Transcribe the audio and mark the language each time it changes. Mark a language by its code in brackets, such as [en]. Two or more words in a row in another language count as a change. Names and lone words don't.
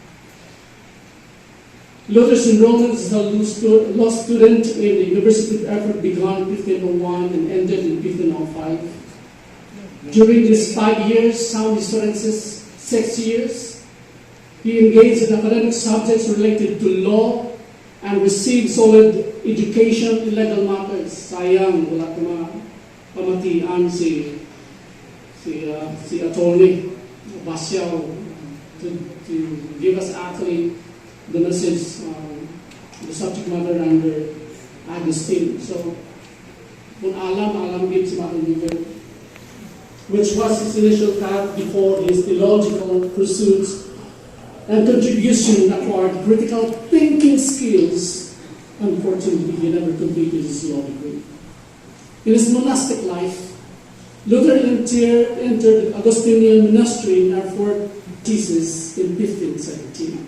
[en] Luther's enrollment as a law student in the University of Erfurt began in 1501 and ended in 1505. During these 5 years, some historians say 6 years, he engaged in academic subjects related to law and received solid education in legal matters. [tl] Sayang, wala pamatian [en] si attorney Basiao to give us actually the message, the subject matter under Augustine. So, [tl] kung alam din si Martin Luther, [en] which was his initial path before his theological pursuits and contribution acquired critical thinking skills. Unfortunately, he never completed his law degree. In his monastic life, Luther entered Augustinian monastery in Erfurt, Thesis in 1517.